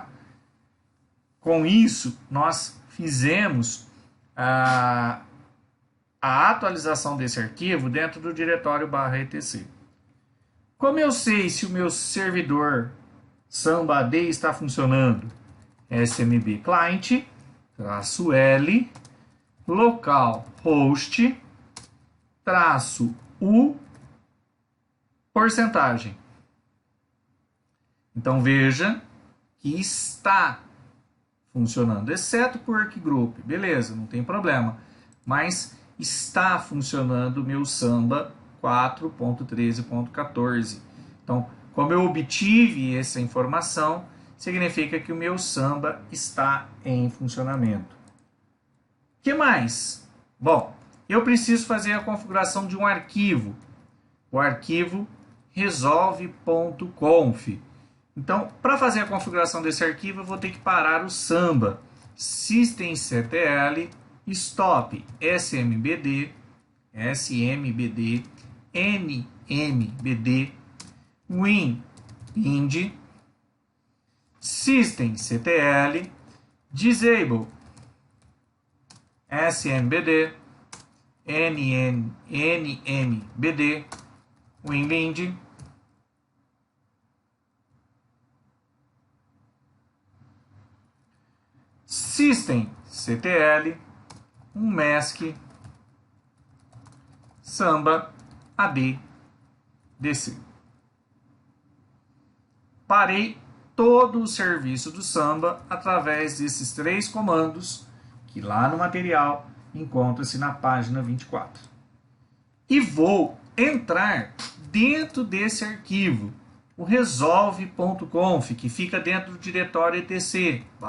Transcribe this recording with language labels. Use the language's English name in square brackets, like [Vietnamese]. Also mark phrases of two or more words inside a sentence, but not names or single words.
[Portuguese] Com isso, nós fizemos a atualização desse arquivo dentro do diretório /etc. Como eu sei se o meu servidor Samba AD está funcionando? SMB client, -L, localhost, -U, porcentagem. Então veja que está funcionando, exceto por workgroup, beleza, não tem problema, mas está funcionando o meu Samba 4.13.14. Então, como eu obtive essa informação, significa que o meu Samba está em funcionamento. O que mais? Bom, eu preciso fazer a configuração de um arquivo, o arquivo resolve.conf. Então, para fazer a configuração desse arquivo, eu vou ter que parar o Samba systemctl stop smbd nmbd win ind systemctl disable smbd nmbd winbind systemctl mask samba ad dc. Parei todo o serviço do Samba através desses três comandos que lá no material encontra-se na página 24. E vou entrar dentro desse arquivo, o resolve.conf, que fica dentro do diretório etc,